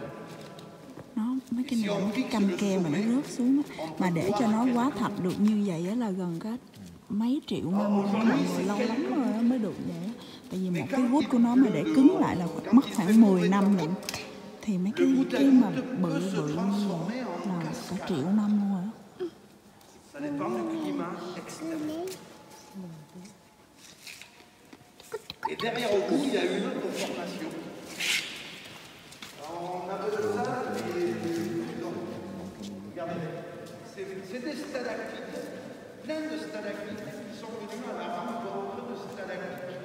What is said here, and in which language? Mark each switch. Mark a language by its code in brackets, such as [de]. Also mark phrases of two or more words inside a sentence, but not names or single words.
[vi] Nó mấy cái này mấy cái canh ke mà nó rớt xuống á, mà để cho nó hóa thạch được như vậy á là gần cả mấy triệu năm luôn đó mọi người, lâu lắm rồi đó mới được vậy á. Tại vì một cái gút của nó mà để cứng lại là mất khoảng 10 năm lận, thì mấy cái mà bự như vậy là cả triệu năm luôn rồi đó. [fr] Et derrière au bout, il y a une autre formation. On appelle ça regardez, c'est des stalactites, plein de stalactites qui sont venus à la rencontre de stalactites.